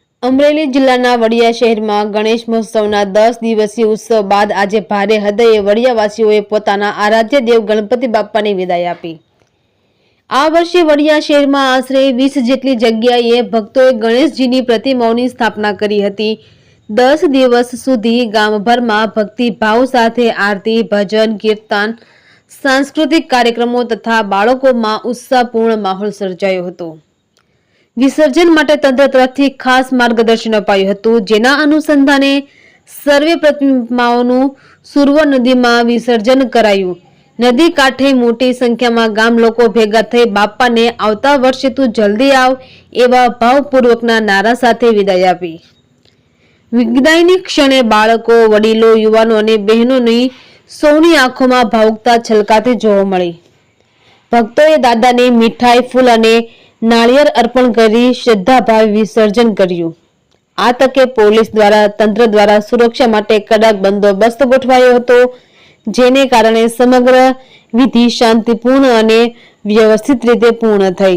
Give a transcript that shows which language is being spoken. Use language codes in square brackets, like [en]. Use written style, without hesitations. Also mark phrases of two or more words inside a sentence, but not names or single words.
[gu] અમરેલી જિલ્લાના વડિયા શહેરમાં ગણેશ મહોત્સવના 10 દિવસીય ઉત્સવ બાદ આજે ભારે હૃદયે વડિયાવાસીઓએ પોતાના આરાધ્ય દેવ ગણપતિ બાપ્પાની વિદાય આપી। આ વર્ષે વડિયા શહેરમાં આશરે 20 જેટલી જગ્યાએ ભક્તોએ ગણેશજીની પ્રતિમાઓની સ્થાપના કરી હતી। 10 દિવસ સુધી ગામભરમાં ભક્તિભાવ સાથે આરતી, ભજન, કીર્તન, સાંસ્કૃતિક કાર્યક્રમો તથા બાળકોમાં ઉત્સાહપૂર્ણ માહોલ સર્જાયો હતો। વિસર્જન માટે તંત્ર તરફથી ખાસ માર્ગદર્શન અપાયું હતું, જેના અનુસંધાને સર્વે પ્રતિમાઓનું સુરવો નદીમાં વિસર્જન કરાયું। નદી કાંઠે મોટી સંખ્યામાં ગામ લોકો ભેગા થઈ બાપ્પાને આવતા વર્ષે તું જલ્દી આવ એવા ભાવપૂર્વકના નારા સાથે વિદાય આપી। વિદાયની ક્ષણે બાળકો, વડીલો, યુવાનો અને બહેનોની સૌની આંખો ભાવુકતા છલકાતી જોવા મળી। ભક્તોએ દાદાને મીઠાઈ, ફૂલ અને નાળિયેર અર્પણ કરી શ્રદ્ધાભાવ વિસર્જન કર્યું। આ તકે પોલીસ દ્વારા તંત્ર દ્વારા સુરક્ષા માટે કડક બંદોબસ્ત ગોઠવાયો હતો, જેને કારણે સમગ્ર વિધિ શાંતિપૂર્ણ અને વ્યવસ્થિત રીતે પૂર્ણ થઈ।